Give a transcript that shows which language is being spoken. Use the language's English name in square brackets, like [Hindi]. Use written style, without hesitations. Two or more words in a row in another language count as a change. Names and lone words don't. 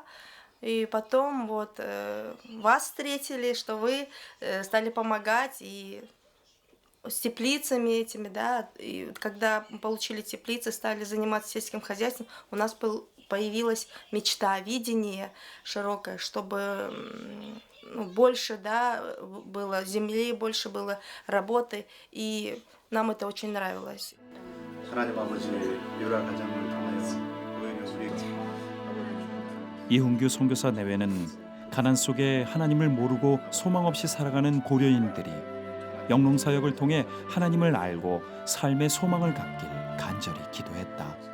[Russian] И потом вот вас встретили, что вы стали помогать и с теплицами этими, да, и когда получили теплицы, стали заниматься сельским хозяйством, у нас появилась мечта, видение широкое, чтобы больше, да, было земли, больше было работы, и нам это очень нравилось. [Korean] 하나님 아버지 유라 가정을 통하여 우리 이흥규 선교사 내외는 가난 속에 하나님을 모르고 소망 없이 살아가는 고려인들이 영농 사역을 통해 하나님을 알고 삶의 소망을 갖길 간절히 기도했다.